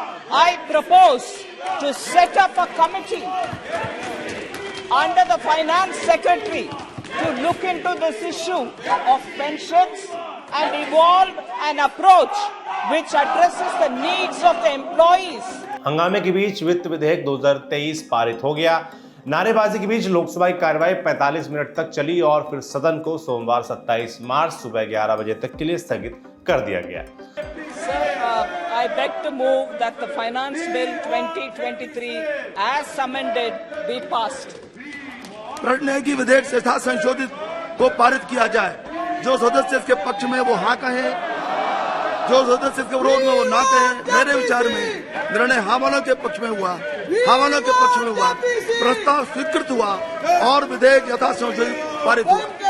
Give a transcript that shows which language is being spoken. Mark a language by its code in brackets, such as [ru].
[en] I propose to set up a committee under the finance secretary to look into this issue of pensions and evolve an approach which addresses the needs of the employees. [hi] हंगामे के बीच वित्त विधेयक 2023 पारित हो गया। नारेबाजी के बीच लोकसभा की कार्यवाही 45 मिनट तक चली और फिर सदन को सोमवार 27 मार्च सुबह 11 बजे तक के लिए स्थगित कर दिया गया। [en] Sir, I beg to move that the Finance Bill 2023 as amended be passed. [hi] प्रश्न है कि विधेयक से यथा संशोधित को पारित किया जाए। जो सदस्य इसके पक्ष में वो हाँ कहें, जो सदस्य इसके विरोध में वो ना कहें। मेरे विचार में निर्णय हाँ वालों के पक्ष में हुआ, हाँ वालों के पक्ष में हुआ। प्रस्ताव स्वीकृत हुआ और विधेयक यथा संशोधित पारित हुआ।